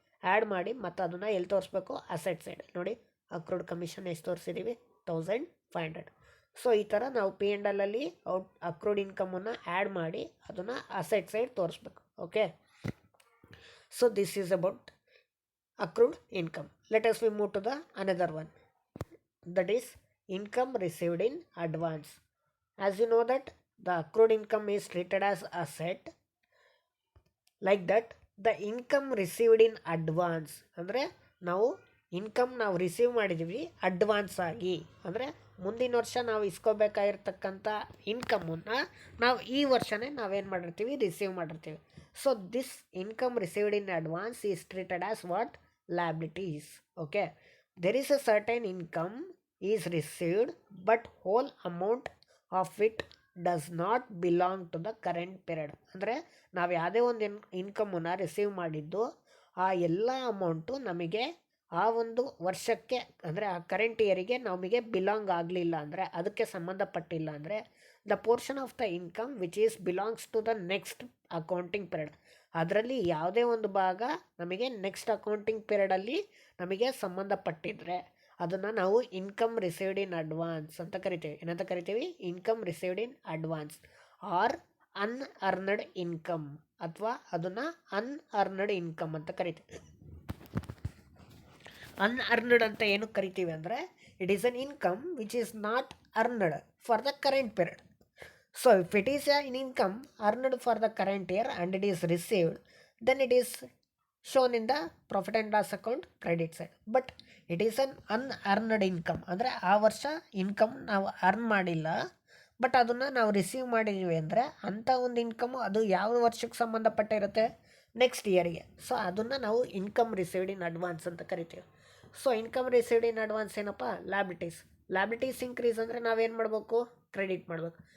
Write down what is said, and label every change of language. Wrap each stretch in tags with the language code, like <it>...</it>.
<kn>Add ಮಾಡಿ ಮತ್ತು ಅದನ್ನು ಎಲ್ಲಿ ತೋರಿಸ್ಬೇಕು, ಅಸೆಟ್ ಸೈಡ್. ನೋಡಿ, ಅಕ್ರೂಡ್ ಕಮಿಷನ್ ಎಷ್ಟು ತೋರಿಸಿದ್ದೀವಿ, 1500. ಸೊ ಈ ಥರ ನಾವು P&L ಅಲ್ಲಿ ಅಕ್ರೂಡ್ ಇನ್ಕಮನ್ನು ಆ್ಯಡ್ ಮಾಡಿ ಅದನ್ನು ಅಸೆಟ್ ಸೈಡ್ ತೋರಿಸ್ಬೇಕು.</kn> <en>Okay, so this is about accrued income. Let us we move to the another one, that is income received in advance. As you know that the accrued income is treated as asset, like that the income received in advance</en> <kn>ಅಂದರೆ ನಾವು income ನಾವು receive ಮಾಡಿದ್ದೀವಿ advance ಆಗಿ, ಅಂದರೆ ಮುಂದಿನ ವರ್ಷ ನಾವು ಇಸ್ಕೋಬೇಕಾಗಿರ್ತಕ್ಕಂಥ ಇನ್ಕಮನ್ನು ನಾವು ಈ ವರ್ಷನೇ ನಾವೇನು ಮಾಡಿರ್ತೀವಿ, ರಿಸೀವ್ ಮಾಡಿರ್ತೀವಿ.</kn> <en>So this income received in advance is treated as what, liabilities. Okay, there is a certain income is received but whole amount of it does not belong to the current period.</en> <kn>ಅಂದರೆ ನಾವು ಯಾವುದೇ ಒಂದು ಇನ್ಕಮನ್ನು receive ಮಾಡಿದ್ದು ಆ ಎಲ್ಲ amount ನಮಗೆ ಆ ಒಂದು ವರ್ಷಕ್ಕೆ ಅಂದರೆ ಆ ಕರೆಂಟ್ ಇಯರಿಗೆ ನಮಗೆ ಬಿಲಾಂಗ್ ಆಗಲಿಲ್ಲ ಅಂದರೆ, ಅದಕ್ಕೆ ಸಂಬಂಧಪಟ್ಟಿಲ್ಲ ಅಂದರೆ,</kn> <en>The portion of the income which is belongs to the next accounting period.</en> <kn>ಅದರಲ್ಲಿ ಯಾವುದೇ ಒಂದು ಭಾಗ ನಮಗೆ ನೆಕ್ಸ್ಟ್ ಅಕೌಂಟಿಂಗ್ ಪೀರಿಯಡಲ್ಲಿ ನಮಗೆ ಸಂಬಂಧಪಟ್ಟಿದ್ರೆ ಅದನ್ನು ನಾವು ಇನ್ಕಮ್ ರಿಸೀವ್ಡ್ ಇನ್ ಅಡ್ವಾನ್ಸ್ ಅಂತ ಕರಿತೀವಿ. ಏನಂತ ಕರಿತೀವಿ, income received in advance R ಅನ್ಅರ್ನ್ಡ್ income, ಅಥವಾ ಅದನ್ನು ಅನ್ಅರ್ನ್ಡ್ ಇನ್ಕಮ್ ಅಂತ ಕರಿತೀವಿ.</kn> <en>unearned</en> <kn>ಅಂತ ಏನು ಕರಿತೀವಿ ಅಂದರೆ,</kn> <en>It is an income which is not earned for the current period. So if it is an income earned for the current year and it is received, then it is shown in the profit and loss account credit side. But it is an unearned income,</en> <kn>ಅಂದರೆ ಆ ವರ್ಷ income ನಾವು earn ಮಾಡಿಲ್ಲ, but ಅದನ್ನು ನಾವು receive ಮಾಡಿದ್ದೀವಿ ಅಂದರೆ ಅಂಥ ಒಂದು ಇನ್ಕಮು ಅದು ಯಾವ ವರ್ಷಕ್ಕೆ ಸಂಬಂಧಪಟ್ಟಿರುತ್ತೆ, ನೆಕ್ಸ್ಟ್ ಇಯರ್ಗೆ. ಸೊ ಅದನ್ನು ನಾವು ಇನ್ಕಮ್ ರಿಸೀವ್ಡ್ ಇನ್ ಅಡ್ವಾನ್ಸ್ ಅಂತ ಕರಿತೀವಿ. So income received in advance ಏನಪ್ಪ, ಲ್ಯಾಬಿಲಿಟೀಸ್ ಇನ್ಕ್ರೀಸ್ ಅಂದರೆ ನಾವೇನು ಮಾಡಬೇಕು, ಕ್ರೆಡಿಟ್ ಮಾಡಬೇಕು.</kn>